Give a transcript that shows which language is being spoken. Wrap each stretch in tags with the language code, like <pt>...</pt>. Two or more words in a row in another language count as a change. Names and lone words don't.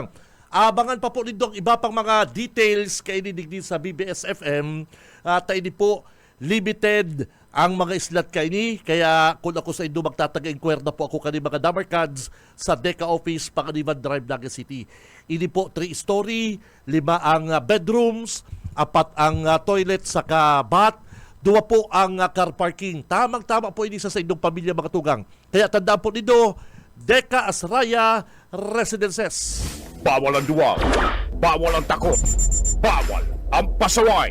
<bik>Abangan pa po nindong iba pang mga details kay ini digdi sa BBS FM. At ini po limited ang mga islat kay ni, kaya kung ako sa Indo magtataga-inquire na po ako kanil mga Damarcads sa Deca Office, Pangaliban Drive, Naga City. Ini po 3-story, 5 ang bedrooms, 4 ang toilet sa kabat, 2 po ang car parking. Tamang-tama po ini sa Indong pamilya mga tugang. Kaya tandaan po nito, Deka Asraya Residences. Bawal ang duwag, bawal ang takot, bawal ang pasaway.</bik>